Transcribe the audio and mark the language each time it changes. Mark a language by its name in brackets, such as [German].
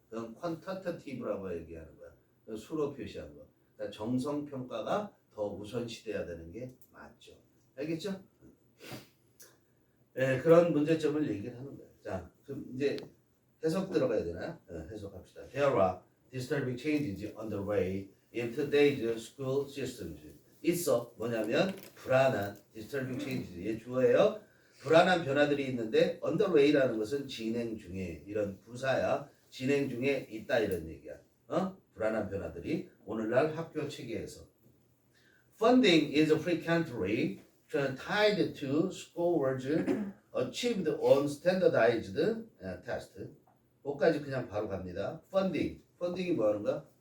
[Korean] 그건 퀀터티티브라고 얘기하는 거야. 수로 표시하는 거. 그러니까 정성평가가 더 우선시돼야 되는 게 맞죠. 알겠죠? 네, 그런 문제점을 얘기를 하는 거예요. 자, 그럼 이제 해석 들어가야 되나요? 네, 해석합시다. [English] There are disturbing changes on the way in today's school systems. [Korean] 있어. 뭐냐면 불안한 [English] disturbing changes. [Korean] 얘 주어예요. 불안한 변화들이 있는데 [English] on the way [Korean] 라는 것은 진행 중에 이런 부사야. 진행 중에 있다 이런 얘기야. 불안한 변화들이 오늘날 학교 체계에서. [English] Funding is frequently tied to scores achieved on standardized test. [Korean] 그것까지 그냥 바로 갑니다. funding이 뭐 하는 거야?